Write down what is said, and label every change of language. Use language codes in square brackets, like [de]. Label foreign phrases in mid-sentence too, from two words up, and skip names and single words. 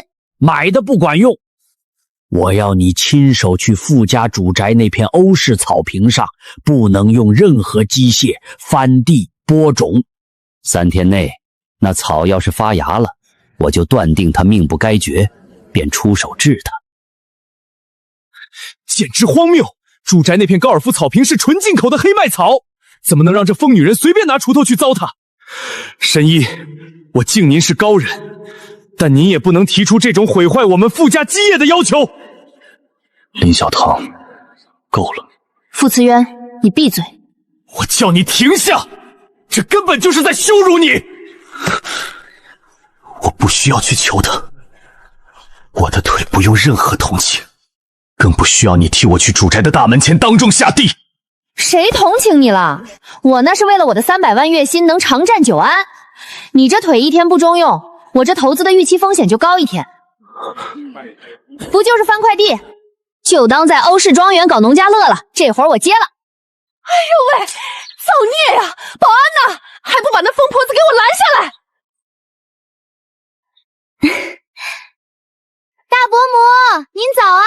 [zh] 買的不管用，我要你親手去傅家主宅那片歐式草坪上，不能用任何機械翻地播種。3天內那草要是發芽了，我就斷定他命不該絕，便出手治他。簡直荒謬！住宅那片高爾夫草坪是純進口的黑麥草，怎麼能讓這瘋女人隨便拿鋤頭去糟蹋？神醫，我敬您是高人，但您也不能提出這種毀壞我們傅家基業的要求。林小棠，夠了。傅慈淵，你閉嘴！我叫你停下！這根本就是在羞辱你！我不需要去求他，我的腿不用任何同情，更不需要你替我去主宅的大門前當眾下地。誰同情你了？我那是為了我的300萬月薪能長戰久安。你這腿1天不中用，我這投資的預期風險就高1天。不就是翻快遞，就當在歐式莊園搞農家樂了。這活兒我接了。哎呦喂，造孽呀！保安呢？還不把那瘋婆子給我攔下來！大伯母，您早啊！